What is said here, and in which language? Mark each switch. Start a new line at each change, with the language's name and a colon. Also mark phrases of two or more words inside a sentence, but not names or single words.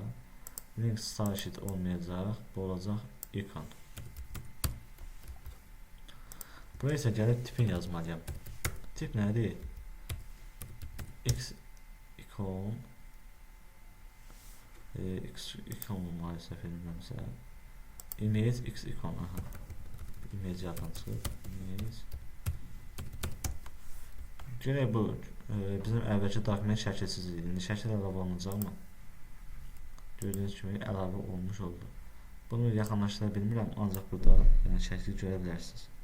English: Link stylesheet
Azerbaijani: olmayacaq. Bu olacaq icon. Buraya isə gəlib tipin yazmalıyam. Tip nədir?
English: X icon
Azerbaijani: maalesef bilmirəmsə.
English: Image X icon.
Azerbaijani: Aha. Image yapan çıxır. Image. Görək bu bizim əvvəlki dokument şəkilsiz idi. İndi şəkil əlavə olunacaqmı? Gördüyünüz kimi əlavə olmuş oldu. Bunu yaxınlaşdıra bilmirəm, ancaq burada yəni şəkli görə bilərsiniz.